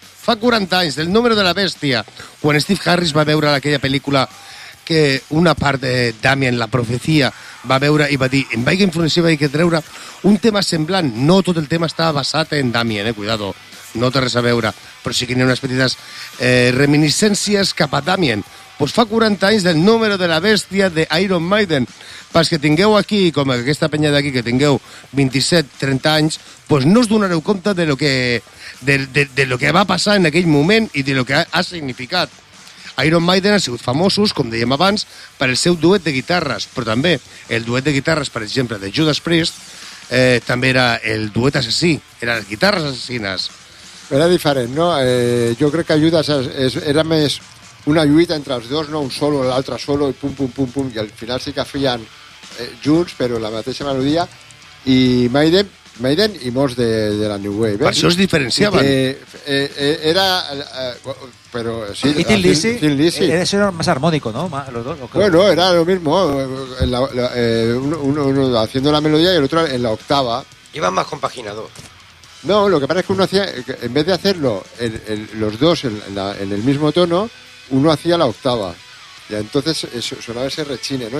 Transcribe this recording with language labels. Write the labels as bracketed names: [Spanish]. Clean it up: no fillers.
[Catalan] Fa 40 anys, del número de la bèstia, quan Steve Harris va veure aquella pel·lícula que una part de Damien, la profecia, va veure i va dir, em vaig influenciar, vaig treure un tema semblant. No tot el tema estava basat en Damien, cuidado. No té res a veure, però sí que hi ha unes petites reminiscències cap a Damien. Pues fa 40 anys del número de la bèstia de Iron Maiden. Pas que tingueu aquí, com aquesta penya d'aquí, que tingueu 27-30 anys, pues no us donareu compte de lo que, de lo que va passar en aquell moment i de lo que ha significat. Iron Maiden ha sigut famosos, com dèiem abans, per el seu duet de guitarres, però també el duet de guitarres, per exemple, de Judas Priest, també era el duet assassí, eren les guitarres assassines. Era diferent, no? Jo crec que Judas era més... una lluita entre els dos, no un solo, l'altre solo, i pum, pum, pum, pum, i al final sí que feien junts, però la mateixa melodia, i Maiden i molts de la New Wave. Per això es diferenciaven. Era... però sí, i Thin Lizzy? Thin Lizzy. Això era més harmònico, no? [Spanish] Bueno, era lo mismo. Uno haciendo la melodia i el otro en la octava. Iban más compaginado. No, lo que pasa es que uno hacía... En vez de hacerlo los dos en el mismo tono, uno hacía la octava, y entonces sonaba ese rechine, ¿no?